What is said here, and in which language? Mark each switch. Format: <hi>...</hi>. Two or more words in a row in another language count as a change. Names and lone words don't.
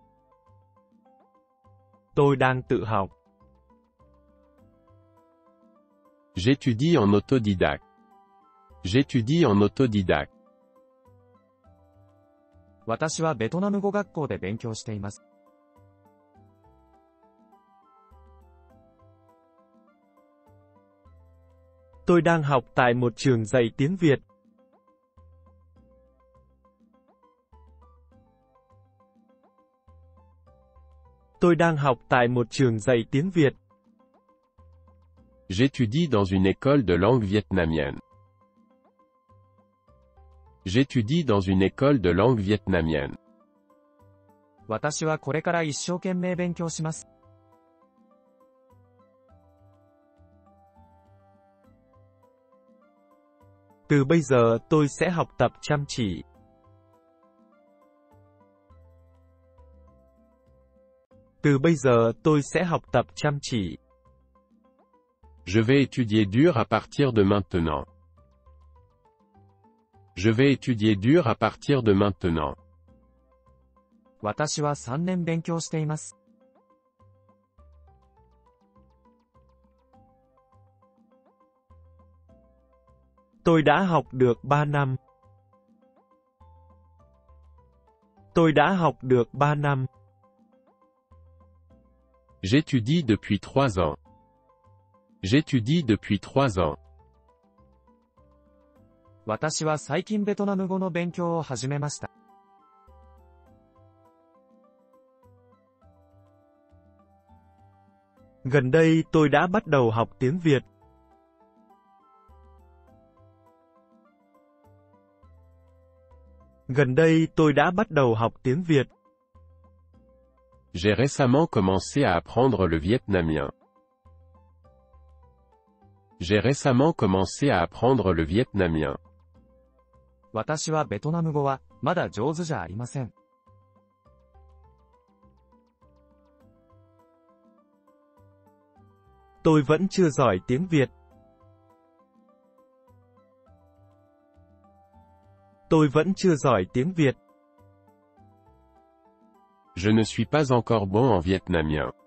<vi>Tôi đang tự học.</vi> <fr>J'étudie en autodidacte. J'étudie en autodidacte.</fr> <ja>私はベトナム語学校で勉強しています。</ja> <vi>Tôi đang học tại một trường dạy tiếng Việt. Tôi đang học tại một trường dạy tiếng Việt.</vi> <fr>J'étudie dans une école de langue vietnamienne. J'étudie dans une école de langue vietnamienne.</fr> <ja>私はこれから一生懸命勉強します。</ja> <vi>Từ bây giờ tôi sẽ học tập chăm chỉ. Từ bây giờ tôi sẽ học tập chăm chỉ.</vi> <fr>Je vais étudier dur à partir de maintenant. Je vais étudier dur à partir de maintenant.</fr> <ja>私は3年勉強しています。</ja> <vi>Tôi đã học được 3 năm. Tôi đã học được 3 năm.</vi> <fr>J'étudie depuis 3 ans. J'étudie depuis 3 ans.</fr> <ja>私は最近ベトナム語の勉強を始めました。</ja> <vi>Gần đây tôi đã bắt đầu học tiếng Việt. Gần đây tôi đã bắt đầu học tiếng Việt.</vi> <fr>J'ai récemment commencé à apprendre le vietnamien. J'ai récemment commencé à apprendre le vietnamien.</fr> <ja>私はベトナム語はまだ上手じゃありません。</ja> <vi>Tôi vẫn chưa giỏi tiếng Việt. Tôi vẫn chưa giỏi tiếng Việt.</vi> <fr>Je ne suis pas encore bon en vietnamien.</fr>